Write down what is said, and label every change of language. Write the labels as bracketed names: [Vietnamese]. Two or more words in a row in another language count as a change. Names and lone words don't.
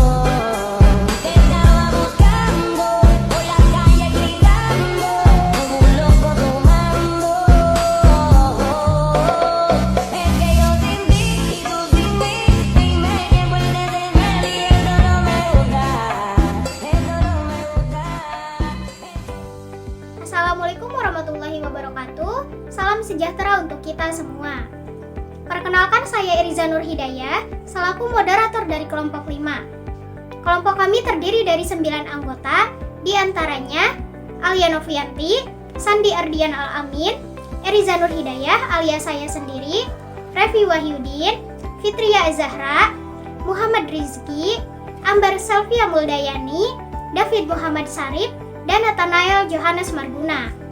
[Spanish] Te estaba buscando, por la calle gritando, como un loco tomando. Es que yo sin ti y tú sin mí, dime quién puede tener y eso no me gusta, eso no me gusta. [Arabic] السلام عليكم ورحمة الله وبركاته. [Indonesian] Salam sejahtera untuk kita semua. Perkenalkan, saya Iriza Nur Hidayah, selaku moderator dari kelompok 5. Kelompok kami terdiri dari 9 anggota, di antaranya Alia Novianti, Sandi Ardian Al-Amin, Iriza Nur Hidayah alias saya sendiri, Revi Wahyudin, Fitria Zahra, Muhammad Rizki, Ambar Selvia Muldayani, David Muhammad Sarip, dan Nathanael Johannes Marguna.